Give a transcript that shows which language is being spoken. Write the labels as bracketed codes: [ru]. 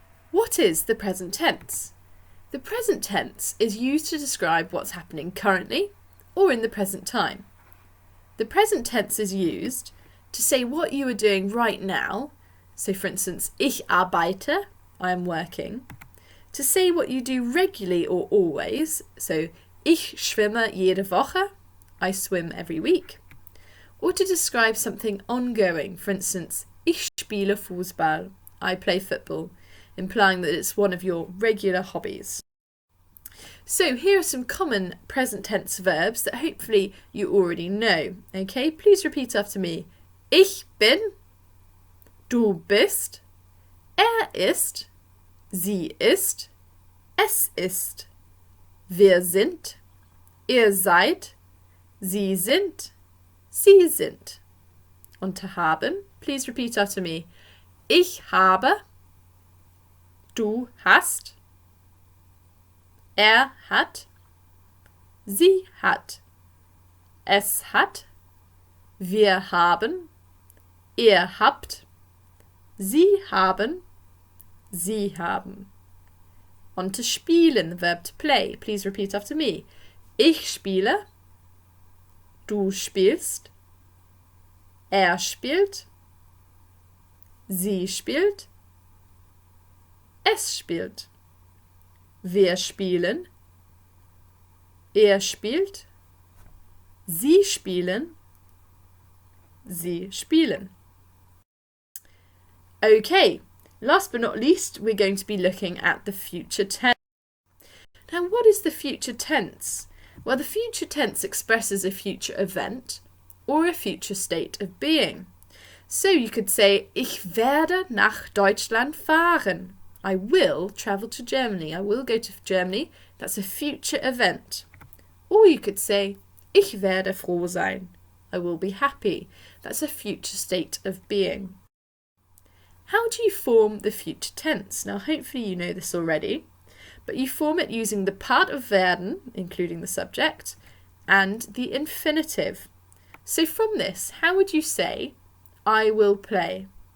[en] What is the present tense? The present tense is used to describe what's happening currently or in the present time. The present tense is used to say what you are doing right now. So for instance, [de] ich arbeite, [en] I am working. To say what you do regularly or always. [de] So ich schwimme jede Woche, [en] I swim every week. Or to describe something ongoing. For instance, [de] ich spiele Fußball, [en] I play football, implying that it's one of your regular hobbies. So here are some common present tense verbs that hopefully you already know. Okay, please repeat after me. [de] Ich bin, du bist, ist, sie ist, es ist, wir sind, ihr seid, sie sind, sie sind. Und to haben, [en] please repeat after me. [de] Ich habe, du hast, hat, sie hat, es hat, wir haben, ihr habt, sie haben, sie haben. [en] On to spielen, the verb to play. Please repeat after me. [de] Ich spiele, du spielst, spielt, sie spielt, es spielt. Wir spielen, spielt, sie spielen, sie spielen. [en] Okay, last but not least, we're going to be looking at the future tense. Now, what is the future tense? Well, the future tense expresses a future event or a future state of being. So you could say, [de] ich werde nach Deutschland fahren. [en] I will travel to Germany. I will go to Germany. That's a future event. Or you could say, [de] ich werde froh sein. [en] I will be happy. That's a future state of being. How do you form the future tense? Now, hopefully you know this already, but you form it using the part of werden, including the subject, and the infinitive. So from this, how would you say, I will play?